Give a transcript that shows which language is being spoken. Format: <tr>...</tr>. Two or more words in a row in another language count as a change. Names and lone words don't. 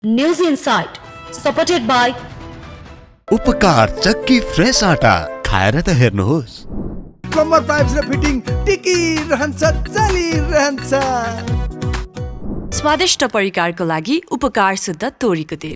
<en>News Insight, supported by</en> <ne>उपकार चक्की फ्रेश आटा खाएर त हेर्नुहोस्। प्लम्बर पाइप्स र फिटिङ टिकिरहन्छ चलिरहन्छ। स्वादिष्ट परिकारको लागि उपकार शुद्ध तोरीको तेल।</ne>